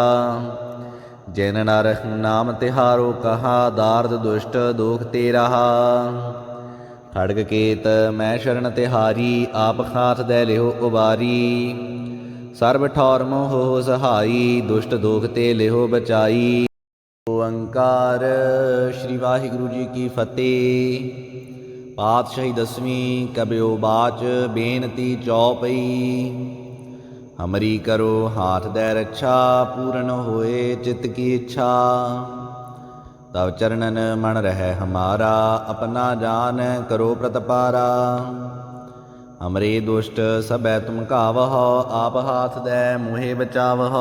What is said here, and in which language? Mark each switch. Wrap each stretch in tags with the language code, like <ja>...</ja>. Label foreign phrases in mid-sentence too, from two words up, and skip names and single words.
<bra>जिन नर नाम तिहारो कहा, दार्द दुष्ट दुख ते रहा। खड़ग केत मैं शरण तिहारी, आप हाथ दे लिहो उबारी। सर्व ठौर मोह हो सहाई, दुष्ट दुख ते लिहो बचाई।</bra> <pa>ਓਂਕਾਰ ਸ੍ਰੀ ਵਾਹਿਗੁਰੂ ਜੀ ਕੀ ਫ਼ਤਿਹ। ਪਾਤਸ਼ਾਹੀ 10ਵੀਂ ਕਬਿਯੋ ਬਾਚ ਬੇਨਤੀ ਚੌਪਈ।</pa> <bra>हमरी करो हाथ दै रक्षा, पूर्ण होए चित्त की इच्छा। तब चरणन मन रहे हमारा, अपना जान करो प्रतपारा। हमरे दुष्ट सबै तुम कावहो, आप हाथ दै मोहे बचावहो।</bra>